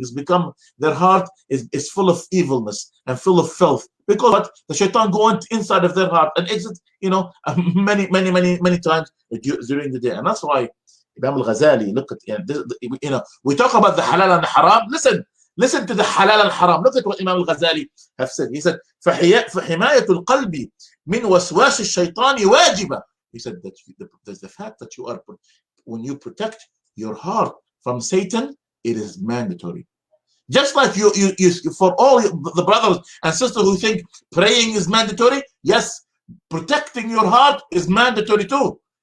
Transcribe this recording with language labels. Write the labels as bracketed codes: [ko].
[en] It's become, their heart is full of evilness and full of filth. Because what? The shaitan go inside of their heart and exit, many times during the day. And that's why Imam al-Ghazali, look at, we talk about the halal and the haram. Listen to the halal and haram. Look at what Imam al-Ghazali have said. He said, [ar] فحماية القلب من وسواس الشيطان واجبة. [en] He said that the fact that when you protect your heart from Satan, it is mandatory. Just like you for all the brothers and sisters who think praying is mandatory, yes, protecting your heart is mandatory too.